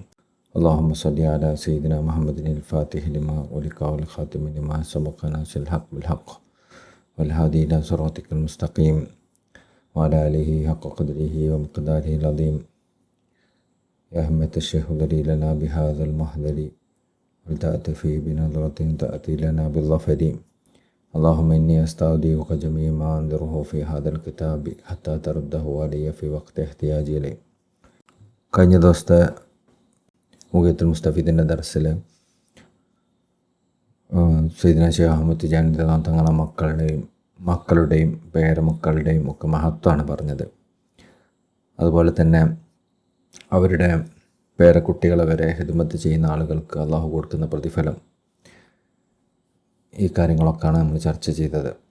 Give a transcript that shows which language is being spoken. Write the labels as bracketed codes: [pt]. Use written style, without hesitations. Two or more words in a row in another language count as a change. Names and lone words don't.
[ar] اللهم صل على سيدنا محمد الفاتح لما أغلق والخاتم لما سبق ناصر الحق بالحق والهادي إلى صراطك المستقيم وعلى آله حق قدره ومقداره العظيم. يا همة الشيخ اهدري لنا بهذا المحضر ولتأتفي بنظرة تأتي لنا بالظفر. اللهم إني أستودعك جميع ما أنذره في هذا الكتاب حتى ترده علي في وقت احتياجي إليه. [ml] കഴിഞ്ഞ ദിവസത്തെ മുഖത്തുൽ മുസ്തഫീദിൻ്റെ ദർസിൽ സയ്യിദ്ന ശൈഖ് അഹ്മദ് തിജാനി തങ്ങളുടെ മക്കളുടെയും പേരമക്കളുടെയും ഒക്കെ മഹത്വമാണ് പറഞ്ഞത്. അതുപോലെ തന്നെ അവരുടെ പേരക്കുട്ടികളെ വരെ ഹിദ്മത്ത് ചെയ്യുന്ന ആളുകൾക്ക് അള്ളാഹു കൊടുക്കുന്ന പ്രതിഫലം, ഈ കാര്യങ്ങളൊക്കെയാണ് നമ്മൾ ചർച്ച ചെയ്തത്.